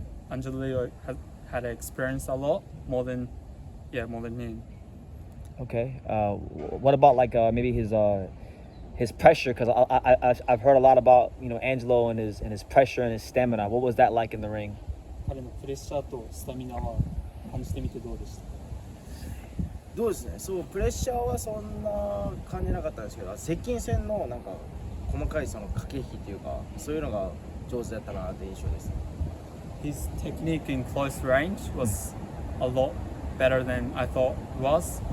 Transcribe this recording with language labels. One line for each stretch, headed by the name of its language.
English: Angelo Leo had experienced a lot more than him. Okay. What about like maybe his pressure? Because I've heard a lot about Angelo and his pressure and his stamina. What was that like in the ring?
Japanese: 彼のプレッシャーとスタミナは感じてみてどうでした？どうですね、そうプレッシャーはそんな感じなかったんですけど、接近戦のなんか細かいその駆け引きっていうか、そういうのが上手だったなって印象です。
English: His technique in close range was a lot better than I thought it was.